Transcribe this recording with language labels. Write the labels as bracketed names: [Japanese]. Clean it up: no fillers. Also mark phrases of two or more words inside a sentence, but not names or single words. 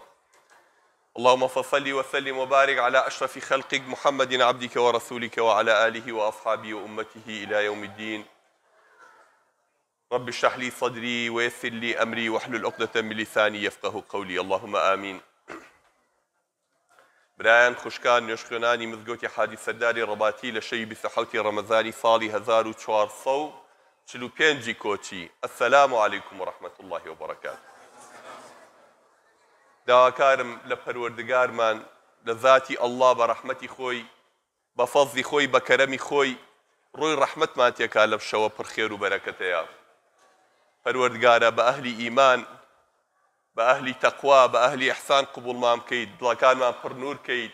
[Arabic] اللهم فصل وسلم وبارك على أشرف خلقك محمد عبدك ورسولك وعلى آله وأصحابه وأمته إلى يوم الدين. رب اشرح لي صدري ويسر لي أمري واحلل عقدة من لساني يفقه قولي. اللهم آمين. [Central Kurdish] برایان خوشکان نوێژخوێنانی مزگەوتی حاجی سەرداری ڕەباتی لە شەوی 27 ڕەمەزانی ساڵی 1445 کۆچی. [Arabic] السلام علیکم ورحمة الله وبركاته. [Central Kurdish] داواکارم لە پەروەردگارمان لە ذاتی ئەڵڵا بە ڕەحمەتی خۆی بە فەزلی خۆی بە کەرەمی خۆی ڕووی ڕەحمەتمان تێکا لەم شەوە پڕخێر و بەرەکەتەیە. پەروەردگارە بە ئەهلی ئیمان، بە ئەهلی تەقوا، بە ئەهلی ئیحسان قبوڵمان بکەیت، دڵەکانمان پڕ نور بکەیت.